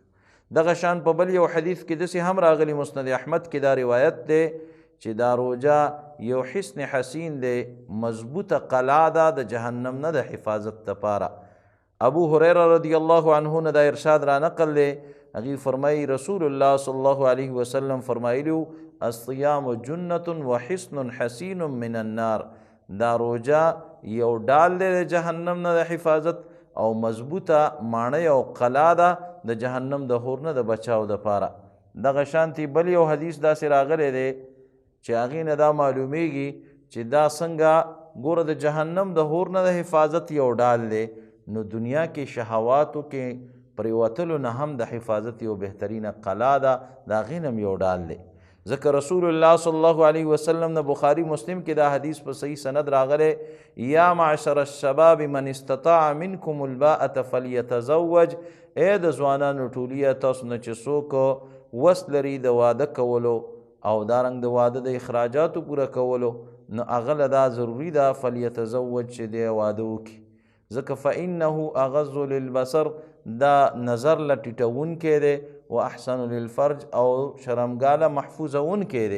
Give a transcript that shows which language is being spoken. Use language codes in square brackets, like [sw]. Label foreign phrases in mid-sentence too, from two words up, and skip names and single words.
[ps] دغه شان په بل یو حدیث کې داسې هم راغلی مسند احمد کې دا روایت دی چې دا روجا یو [ar] حصن حسین [ps] دی، مضبوطه قلعه ده د جهنم نه د حفاظت دپاره. ابو هریره [ar] رضی الله عنه [ps] نه دا ارشاد را نقل دی. هغې فرمایي رسول الله [ar] صلی الله علیه وسلم [ps] فرمایلي وو [ar] الصیام جنة وحصن حسین من النار. [ps] دا روجا یو ډال دی د جهنم نه د حفاظت او مضبوطه ماڼۍ او قلعه ده د جهنم د هور نه د بچاو دپاره. دغه شانتې بل یو حدیث داسې راغلی دی چې هغې نه دا معلومیږي چې دا څنګه ګوره د جهنم د هور نه د حفاظت یو ډال دی، نو دنیا کې شهواتو کې پرېوتلو نه هم د حفاظت یو بهترینه قلعه ده، د هغې نه هم یو ډال دی. ځکه رسول الله [ar] صلی الله علیه وسلم [ps] د بخاري مسلم کې دا حدیث په صحیح سند راغلی [ar] یا معشر الشباب من استطاع منکم الباءة فلیتزوج. [ps] ای د ځوانانو ټولیه تاسو نه چې څوک وس لري د واده کولو او دارنګ د واده د اخراجاتو پوره کولو، نو هغه له دا ضروري ده فلیتزوج چې دی واده وکړي، ځکه [ar] فانه اغض للبصر [ps] دا نظر له ټیټونکی دی [ar] و احسن للفرج [ps] او شرمګاله محفوظونکی دی.